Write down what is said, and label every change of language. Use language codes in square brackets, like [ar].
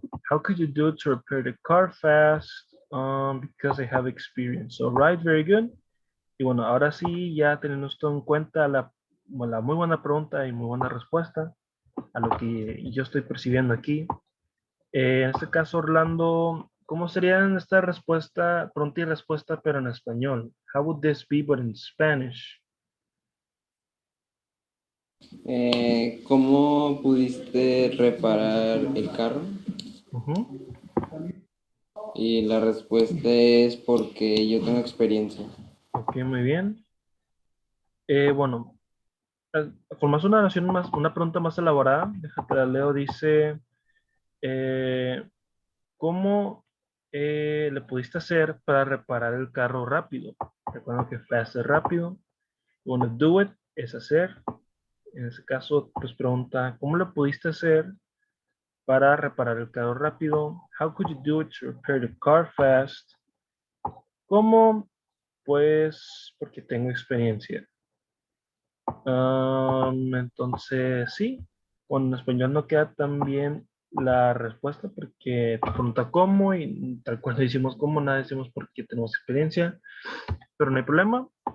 [en] How could you do to repair the car fast? Because I have experience. Alright, very good. [es] Y bueno, ahora sí, ya teniendo esto en cuenta, la muy buena pregunta y muy buena respuesta a lo que yo estoy percibiendo aquí. En este caso, Orlando, ¿cómo sería esta respuesta, pregunta y respuesta, pero en español? [en] How would this be, but in Spanish? [es] ¿Cómo pudiste reparar el carro? Ujú. Y la respuesta es porque yo tengo experiencia. Ok, muy bien. Bueno, con más una oración más, una pregunta más elaborada, déjate la leo, dice, ¿cómo le pudiste hacer para reparar el carro rápido? Recuerda que fast es rápido. Bueno, do it es hacer. En ese caso, pues pregunta, ¿cómo lo pudiste hacer para reparar el carro rápido? [en] How could you do it to repair the car fast? [es] ¿Cómo? Pues porque tengo experiencia. Entonces, sí. Bueno, en español no queda tan bien la respuesta porque te pregunta cómo y tal cual decimos cómo, nada decimos porque tenemos experiencia, pero no hay problema.